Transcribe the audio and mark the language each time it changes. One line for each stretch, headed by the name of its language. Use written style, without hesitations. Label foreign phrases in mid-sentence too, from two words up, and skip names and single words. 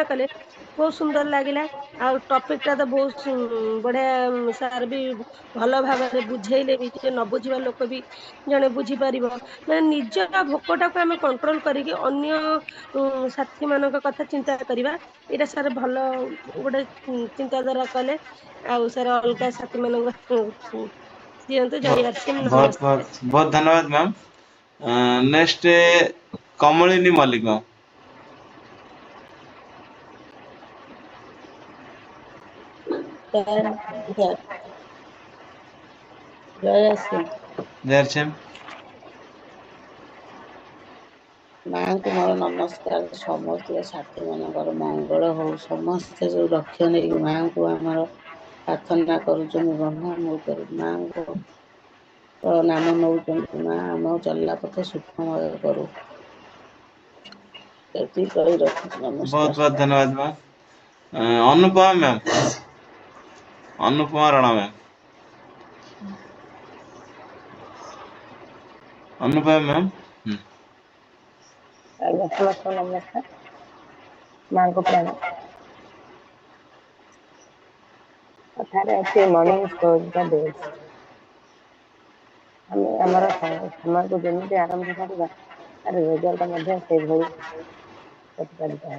Odia: କଲେ ବହୁତ ସୁନ୍ଦର ଲାଗିଲା ଆଉ ଟପିକ ଟା ତ ବହୁତ ବଢିଆ ସାର୍ ବି ଭଲ ଭାବରେ ବୁଝେଇଲେ ବି ଯେ ନ ବୁଝିବା ଲୋକ ବି ଜଣେ ବୁଝିପାରିବ ମାନେ ନିଜର ଭୋକ ଟାକୁ ଆମେ କଣ୍ଟ୍ରୋଲ କରିକି ଅନ୍ୟ ସାଥୀ ମାନଙ୍କ କଥା ଚିନ୍ତା କରିବା ଏଇଟା ସାର୍ ଭଲ ଗୋଟେ ଚିନ୍ତାଧାରା କଲେ ଆଉ ସାର୍ ଅଲଗା ସାଥୀ ମାନଙ୍କ ଦିଅନ୍ତୁ ଜୟ ଆସୀମ
Hindi: बहुत
Odia: ନମସ୍କାର।
Hindi: बहुत बहुत धन्यवाद मैम नेक्स्ट कमलिनी मल्लिक मैम
Odia: ସାର୍ ସାର୍ ଜୟ ଆସିମ
Hindi: जय श्री
Odia: ମାଙ୍କୁ ମୋର ନମସ୍କାର ସମସ୍ତ ସାଥୀ ମାନଙ୍କର ମଙ୍ଗଳ ହଉ ସମସ୍ତେ ଯୋଉ ଲକ୍ଷ୍ୟ ନେଇକି ମାଙ୍କୁ ଆମର ପ୍ରାର୍ଥନା କରୁଛନ୍ତି ବ୍ରହ୍ମ ମୁହୂର୍ତ୍ତରେ ମାଙ୍କୁ ନାମ ନଉଛନ୍ତି ମା ଆମ ଚଲିଲା ପଥ ସୁଖମୟ କରୁ ଏତିକି କହି ରଖୁଛି
Hindi: बहुत
Odia: ନମସ୍କାର।
Hindi: बहुत धन्यवाद मैम अनुपमा मैम अनुपमा राणा मैम। अनुपमा मैम।
Odia: ଆଜ୍ଞା ସମସ୍ତଙ୍କୁ ନମସ୍କାର। ମାଙ୍କୁ ପ୍ରଣାମ। କଥାରେ ଅଛି
English: morning storyta best.
Odia: ଆମେ ଆମର ସମୟକୁ ଯେମିତି ଆରମ୍ଭ କରିବା ତାର ରେଜଲ୍ଟ ମଧ୍ୟ ସେଇଭଳି ପ୍ରତିପାଦିତ ହେବ।